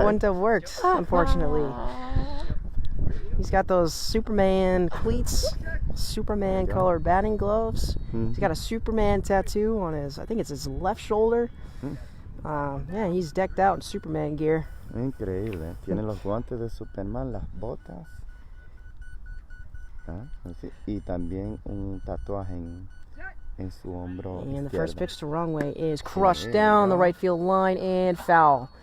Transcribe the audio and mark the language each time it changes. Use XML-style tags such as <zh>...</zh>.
<en>it wouldn't have worked, unfortunately. He's got those Superman cleats, Superman colored batting gloves. He's got a Superman tattoo on his, I think it's his left shoulder. Yeah, he's decked out in Superman gear.</en> <es>Increíble. Tiene los guantes de Superman, las botas. Así, y también un tatuaje en su hombro</es> <en>And the first pitch to Wrong Way is crushed down the right field line and foul.</en>